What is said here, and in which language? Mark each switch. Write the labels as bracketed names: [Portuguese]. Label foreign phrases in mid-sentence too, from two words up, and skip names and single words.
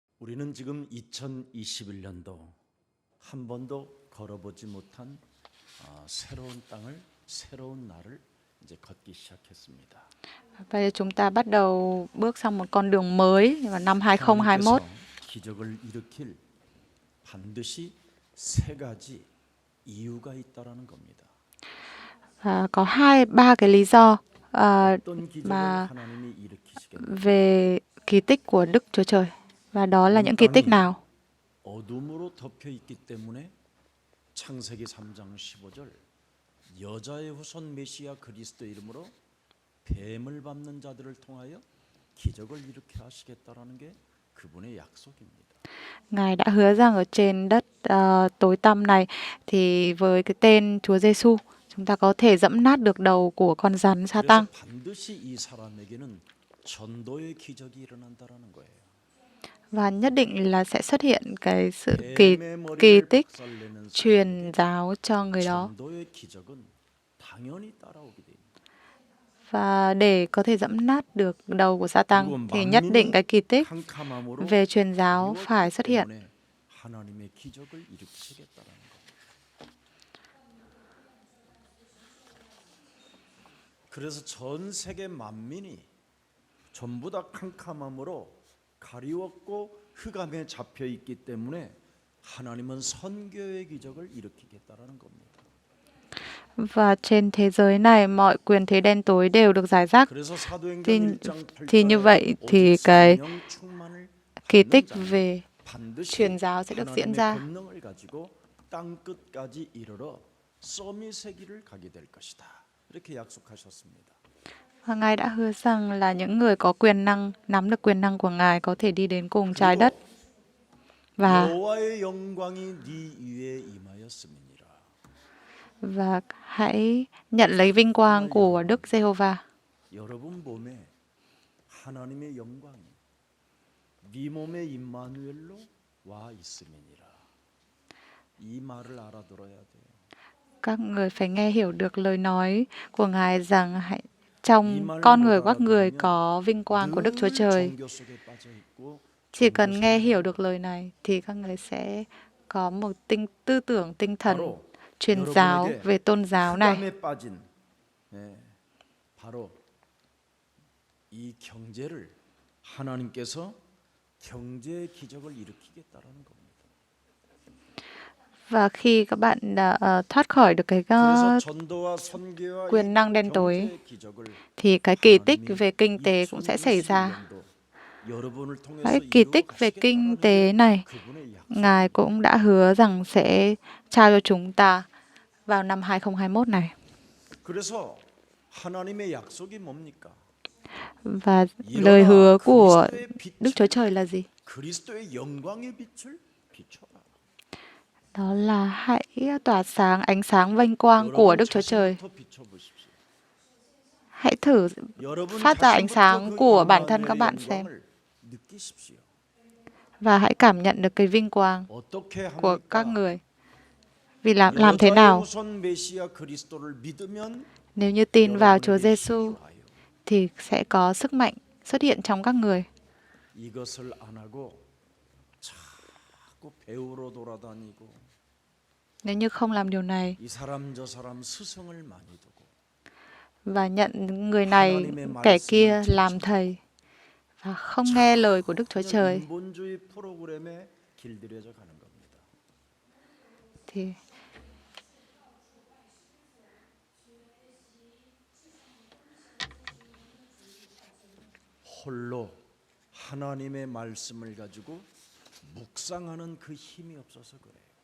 [Korean] 우리는 지금 2021년도 한 번도 걸어보지 못한 새로운 땅을, 새로운 날을 이제 걷기 시작했습니다. [Vietnamese] Bây giờ chúng ta bắt đầu bước sang một con đường mới vào năm [Korean] 하나님께서 [Vietnamese] 2021. [Korean] 기적을 일으킬 반드시 세 가지 이유가 있다라는 겁니다. [Vietnamese] Và có ba cái lý do [Korean] 어떤 기적을 [Vietnamese] mà [Korean] 하나님이 일으키시겠는가? [Vietnamese] về kỳ tích của Đức Chúa Trời. Và đó là những kỳ tích nào? [Korean] 어둠으로 덮여 있기 때문에 창세기 3장 15절 여자의 후손 메시아 그리스도 이름으로 뱀을 밟는 자들을 통하여 기적을 일으켜 하시겠다라는 게 그분의 약속입니다. [Vietnamese] Ngài đã hứa rằng ở trên đất tối tăm này thì với cái tên Chúa Giêsu chúng ta có thể dẫm nát được đầu của con rắn sa tăng. [Korean] 그래서 반드시 이 사람에게는 전도의 기적이 일어난다라는 거예요. [Vietnamese] Và nhất định là sẽ xuất hiện cái sự [Korean] 뱀의 [Vietnamese] kỳ [Korean] 머리를 [Vietnamese] tích [Korean] 박살내는 [Vietnamese] truyền giáo cho người đó. [Korean] 전도의 기적은 당연히 따라오게 됩니다. [Vietnamese] Và để có thể dẫm nát được đầu của Sa-tăng thì nhất định cái kỳ tích [Korean] 캄캄함으로 [Vietnamese] về truyền giáo phải xuất hiện. [Korean] 때문에 하나님의 기적을 일으키시겠다라는 겁니다. 그래서 전 세계 만민이 전부 다 캄캄함으로 가리웠고 흑암에 잡혀 있기 때문에 하나님은 선교의 기적을 일으키겠다라는 겁니다. [Vietnamese] Và trên thế giới này mọi quyền thế đen tối đều được giải rác. [Korean] 그래서 사도행전 [Vietnamese] Thì, [Korean] 1장 [Vietnamese] thì như [Korean] 8절에 [Vietnamese] vậy thì [Korean] 오직 [Vietnamese] cái [Korean] 성령 충만을 [Vietnamese] kỳ [Korean] 받는 [Vietnamese] tích [Korean] 자는 [Vietnamese] về [Korean] 반드시 [Vietnamese] truyền giáo sẽ được diễn [Korean] 하나님의 [Vietnamese] ra. [Korean] 권능을 가지고 땅 끝까지 이르러 서밋 세기를 가게 될 것이다. 이렇게 약속하셨습니다. [Vietnamese] Và Ngài đã hứa rằng là những người có quyền năng, nắm được quyền năng của Ngài có thể đi đến cùng trái đất. Và [Korean] 여호와의 영광이 네 위에 임하였음이니라. [Vietnamese] và hãy nhận lấy vinh quang của Đức Giê-hô-va. [Korean] 여러분 몸에 하나님의 영광이 네 몸에 임마누엘로 와 있음이니라. 이 말을 알아들어야 돼요. [Vietnamese] Các người phải nghe hiểu được lời nói của Ngài rằng hãy trong con người của các người có vinh quang của Đức Chúa Trời. [Korean] 종교 속에 빠져 있고 [Vietnamese] Chỉ cần nghe hiểu được lời này thì các người sẽ có một tư tưởng tinh thần truyền giáo về tôn giáo này. [Korean] 흑암에 빠진 바로 이 경제를 하나님께서 경제의 기적을 일으키겠다라는 겁니다. [Vietnamese] Và khi các bạn đã thoát khỏi được cái [Korean] 그래서 전도와 선교와 [Vietnamese] quyền năng đen tối [Korean] 경제의 기적을 [Vietnamese] thì cái kỳ tích về kinh tế cũng sẽ xảy ra. [Korean] 여러분을 통해서 [Vietnamese] Cái kỳ tích về kinh tế này [Korean] 그분의 약속. [Vietnamese] Ngài cũng đã hứa rằng sẽ trao cho chúng ta vào năm 2021 này. [Korean] 그래서 하나님의 약속이 뭡니까? [Vietnamese] Và lời hứa của Đức Chúa Trời là gì? [Korean] 그리스도의 영광의 빛을 비춰라. [Vietnamese] Đó là hãy tỏa sáng ánh sáng vinh quang của Đức Chúa Trời. [Korean] 자신부터 비춰보십시오. [Vietnamese] Hãy thử [Korean] 여러분 [Vietnamese] phát ra ánh [Korean] 자신부터 [Vietnamese] sáng [Korean] 그 [Vietnamese] của bản thân [Korean] 영광의 [Vietnamese] các bạn xem. [Korean] 영광을 느끼십시오. [Vietnamese] Và hãy cảm nhận được cái vinh quang [Korean] 어떻게 [Vietnamese] của các [Korean] 합니까? [Vietnamese] người. Vì làm thế [Korean] 여자의 [Vietnamese] nào? [Korean] 후손 메시아 그리스도를 믿으면 [Vietnamese] Nếu như tin vào Chúa [Korean] 여러분에게 [Vietnamese] Giêsu [Korean] 힘이 와요. [Vietnamese] thì sẽ có sức mạnh xuất hiện trong các người. [Korean] 이것을 안 하고 자꾸 배우러 돌아다니고 [Vietnamese] Nếu như không làm điều này [Korean] 이 사람 저 사람 스승을 많이 두고 [Vietnamese] và nhận người này kẻ kia làm thầy và không nghe lời của Đức Chúa [Korean] 그냥 [Vietnamese] Trời [Korean] 인본주의 프로그램에 길들여져 가는 겁니다. [Vietnamese] thì [Korean] 홀로 하나님의 말씀을 가지고 묵상하는 그 힘이 없어서 그래요.